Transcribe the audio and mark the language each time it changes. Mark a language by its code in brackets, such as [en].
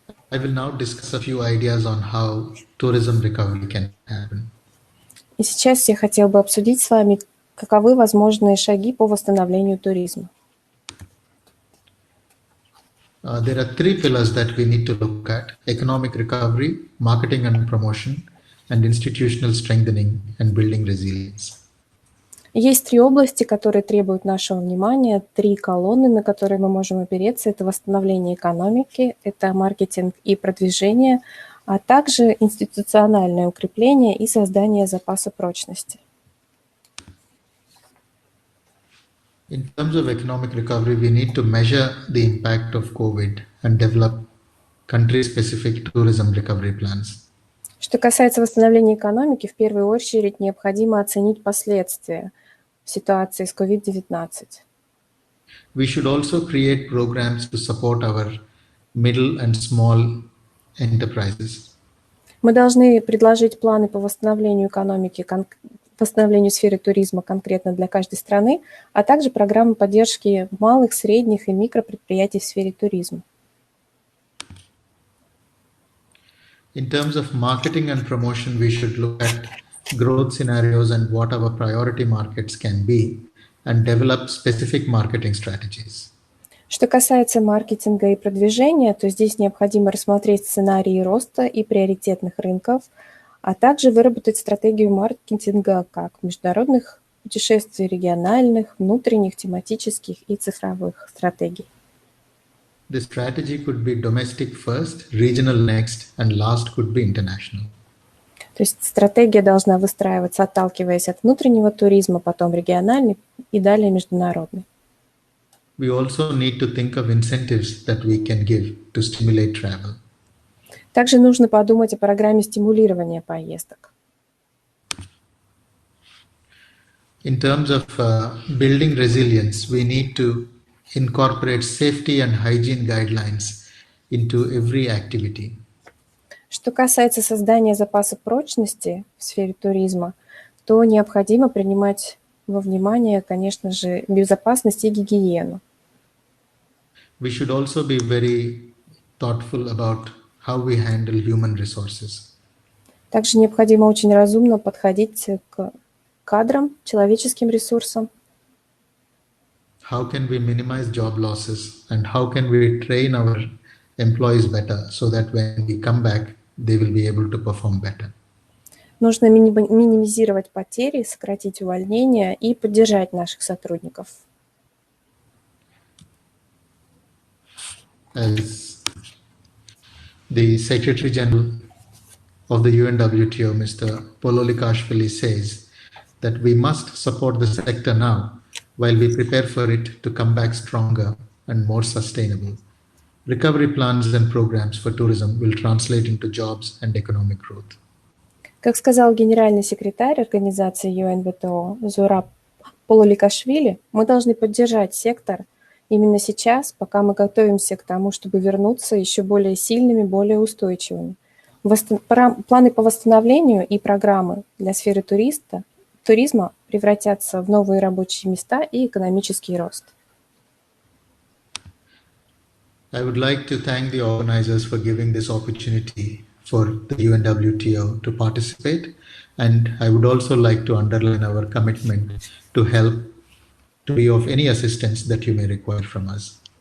[en] I will now discuss a few ideas on how tourism recovery can happen. [ru] И сейчас я хотела бы обсудить с вами, каковы возможные шаги по восстановлению туризма. [en] There are three pillars that we need to look at: economic recovery, marketing and promotion, and institutional strengthening and building resilience. [ru] Есть три области, которые требуют нашего внимания, три колонны, на которые мы можем опереться. Это восстановление экономики, это маркетинг и продвижение, а также институциональное укрепление и создание запаса прочности. [en] In terms of economic recovery, we need to measure the impact of COVID and develop country-specific tourism recovery plans. [ru] Что касается восстановления экономики, в первую очередь необходимо оценить последствия ситуации с COVID-19. [en] We should also create programs to support our middle and small enterprises. [ru] Мы должны предложить планы по восстановлению экономики, восстановлению сферы туризма конкретно для каждой страны, а также программы поддержки малых, средних и микропредприятий в сфере туризма. [en] In terms of marketing and promotion, we should look at growth scenarios and what our priority markets can be and develop specific marketing strategies. [ru] Что касается маркетинга и продвижения, то здесь необходимо рассмотреть сценарии роста и приоритетных рынков, а также выработать стратегию маркетинга как международных путешествий, региональных, внутренних, тематических и цифровых стратегий. [en] The strategy could be domestic first, regional next, and last could be international. [ru] То есть стратегия должна выстраиваться, отталкиваясь от внутреннего туризма, потом региональный и далее международный. [en] We also need to think of incentives that we can give to stimulate travel. [ru] Также нужно подумать о программе стимулирования поездок. [en] In terms of building resilience, we need to incorporate safety and hygiene guidelines into every activity. [ru] Что касается создания запаса прочности в сфере туризма, то необходимо принимать во внимание, конечно же, безопасность и гигиену. [en] We should also be very thoughtful about how we handle human resources. [ru] Также необходимо очень разумно подходить к кадрам, человеческим ресурсам. [en] How can we minimize job losses and how can we train our employees better so that when we come back, they will be able to perform better. [ru] Нужно минимизировать потери, сократить увольнения и поддержать наших сотрудников. [en] As the Secretary General of the UNWTO, Mr. Pololikashvili, says that we must support the sector now while we prepare for it to come back stronger and more sustainable. Recovery plans and programs for tourism will translate into jobs and economic growth. [ru] Как сказал генеральный секретарь организации UNWTO Зураб Пололикашвили, мы должны поддержать сектор именно сейчас, пока мы готовимся к тому, чтобы вернуться еще более сильными, более устойчивыми. Планы по восстановлению и программы для сферы туризма превратятся в новые рабочие места и экономический рост. [en] I would like to thank the organizers for giving this opportunity for the UNWTO to participate, and I would also like to underline our commitment to help to be of any assistance that you may require from us.